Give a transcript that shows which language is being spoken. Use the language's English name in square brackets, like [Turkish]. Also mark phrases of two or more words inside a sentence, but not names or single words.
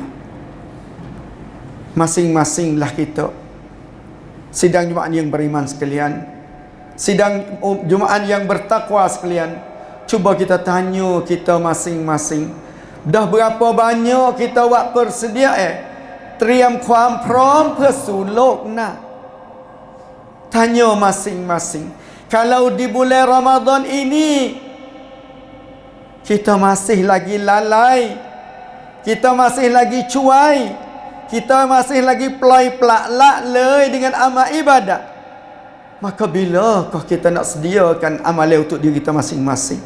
[Malay] Masing-masinglah kita, sidang Jumaat yang beriman sekalian, sidang Jumaat yang bertakwa sekalian, cuba kita tanya kita masing-masing, dah berapa banyak kita buat persedia [Thai] เตรียมความพร้อมเพื่อสู่โลกหน้า [Malay] Tanya masing-masing, kalau di bulan Ramadan ini kita masih lagi lalai, kita masih lagi cuai, kita masih lagi pelai-pelak lei dengan amal ibadat, maka bilakah kita nak sediakan amalan untuk diri kita masing-masing?